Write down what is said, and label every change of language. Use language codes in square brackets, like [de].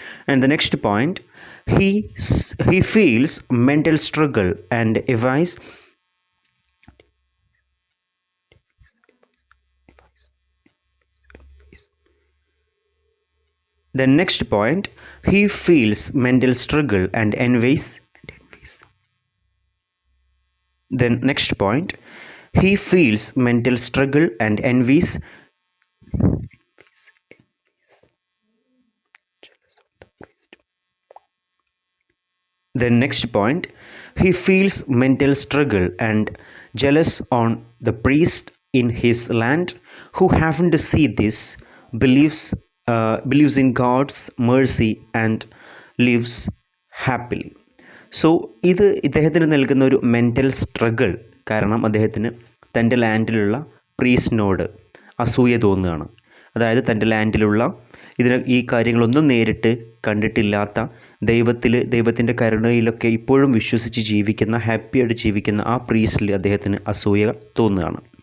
[en] And the next point, he feels mental struggle and envies The next point, he feels mental struggle and envies. The next point, he feels mental struggle and envies. The next point, he feels mental struggle and jealous on the priest in his land who haven't seen this, believes in God's mercy and lives happily. [ml] So ഇത് ഇദ്ദേഹത്തിന് നൽകുന്ന ഒരു mental struggle കാരണം അദ്ദേഹത്തിന് തൻ്റെ ലാൻഡിലുള്ള പ്രീസ്റ്റിനോട് അസൂയ തോന്നുകയാണ്. അതായത് തൻ്റെ ലാൻഡിലുള്ള ഈ കാര്യങ്ങളൊന്നും നേരിട്ട് കണ്ടിട്ടില്ലാത്ത ദൈവത്തിൻ്റെ കരുണയിലൊക്കെ ഇപ്പോഴും വിശ്വസിച്ച് ജീവിക്കുന്ന, ഹാപ്പിയായിട്ട് ജീവിക്കുന്ന ആ പ്രീസ്റ്റിൽ അദ്ദേഹത്തിന് അസൂയ തോന്നുകയാണ്.